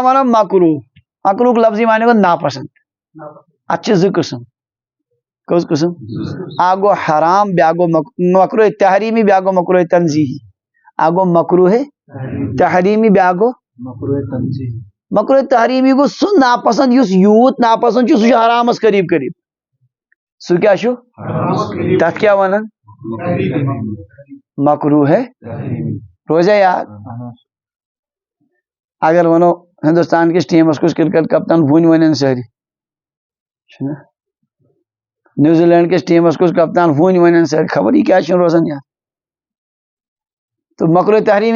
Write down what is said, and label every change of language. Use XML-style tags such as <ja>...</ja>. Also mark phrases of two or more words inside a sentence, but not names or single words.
<ks>ونان مکروٗہ لفظی معنی گوٚو ناپسنٛد اتھ چھِ زٕ قٕسم کٔژ قٕسم اکھ گوٚو حرام بیاکھ گوٚو مکروٗہ تحریمی بیاکھ گوٚو مکروٗہ تنزیہی اکھ گوٚو مکروٗہ تحریمی بیاکھ گوٚو مکروٗہ تحریمی گوٚو سُہ ناپسنٛد یُس یوٗت ناپسنٛد چھُ سُہ چھُ حرامس قریٖب قریٖب سُہ کیٛاہ چھُ تتھ کیٛاہ ونان مکروہ روزہ یاد اگر ونو ہندوستان کس ٹیمس کس کرکٹ کپتان ون ساری نیوزی لینڈ کس ٹیمس کس کپتان ون ساری خبر یہ کیا روزان یاد تو مکروہ تحریمی</ks>